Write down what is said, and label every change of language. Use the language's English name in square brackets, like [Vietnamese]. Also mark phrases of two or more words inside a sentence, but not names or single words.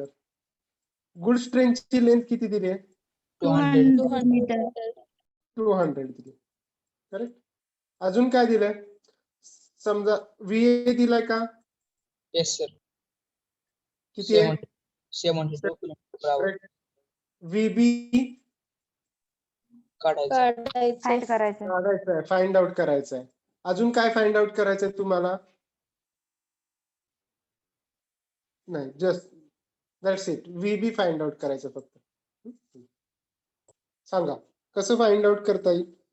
[Marathi] गुड्स ट्रेनची लेंथ किती दिली आहे? 200. 200 meter. meter. 200 दिली. करेक्ट. अजून काय दिलंय? समजा VA दिलाय का? [English] Yes, sir. [Marathi] किती आहे? [English] 72 kilometer per hour. VB [Marathi] काढायचं. फाइंड करायचं. काढायचं आहे, [English] find out [Marathi] करायचं आहे. अजून काय [English] find out [Marathi] करायचं आहे तुम्हाला? [English] नाही, just that's it. [Marathi] VB [English] find out [Marathi] करायचं फक्त. सांगा कसं [English] find out [Marathi] करता येईल?